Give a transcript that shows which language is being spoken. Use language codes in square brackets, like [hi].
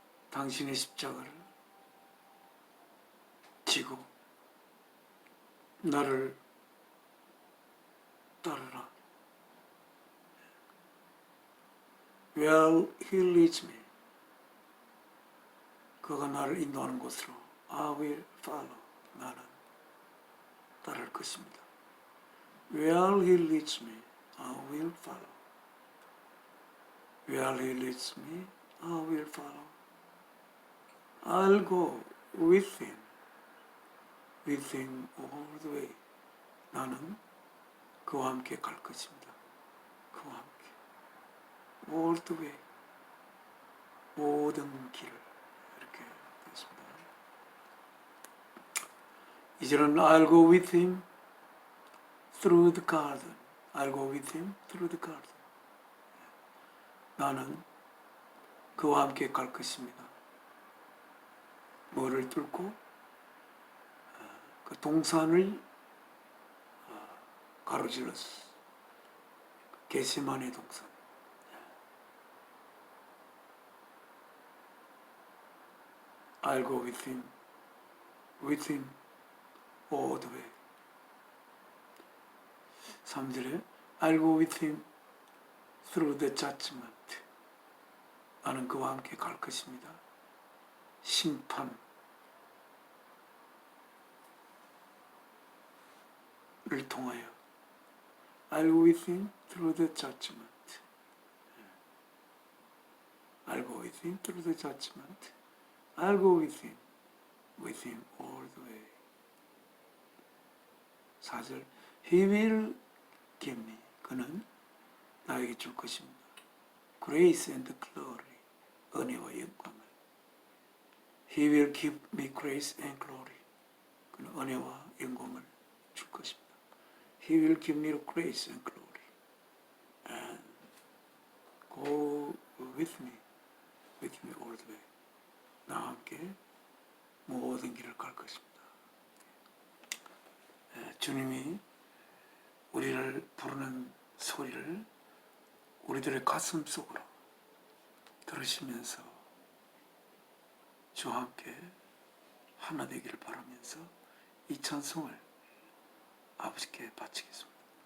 [ko] 당신의 십자가를 지고 나를 따르라. [en] Where he leads me, [ko] 그가 나를 인도하는 곳으로 [en] I will follow, [ko] 나는 따를 것입니다. [en] Where he leads me, I will follow. Where he leads me, I will follow. I'll go with him all the way. [ko] 나는 그와 함께 갈 것입니다. 그와 함께. [en] all the way. [ko] 모든 길을. 이렇게 되었습니다. 이제는 [en] I'll go with him through the garden. I'll go with him through the garden. [ko] 나는 그와 함께 갈 것입니다. 뭐를 뚫고? 그 동산을 가로질렀어. 겟세마네 동산. [en] I'll go with him all the way. [ko] 3절에 [en] I'll go with him through the judgment. [ko] 나는 그와 함께 갈 것입니다. 심판을 통하여 [en] I'll go with him through the judgment. I'll go with him through the judgment. I'll go with him all the way. 4절 He will give me. [ko] 그는 나에게 줄 것입니다. [en] Grace and glory. [ko] 은혜와 영광을. [en] He will give me grace and glory. [ko] 그는 은혜와 영광을 줄 것입니다. [en] He will give me grace and glory. And go with me all the way. [ko] 나와 함께 모든 길을 갈 것입니다. 주님이 우리를 부르는 소리를 우리들의 가슴 속으로 들으시면서 주와 함께 하나 되기를 바라면서 이 찬송을 아버지께 바치겠습니다.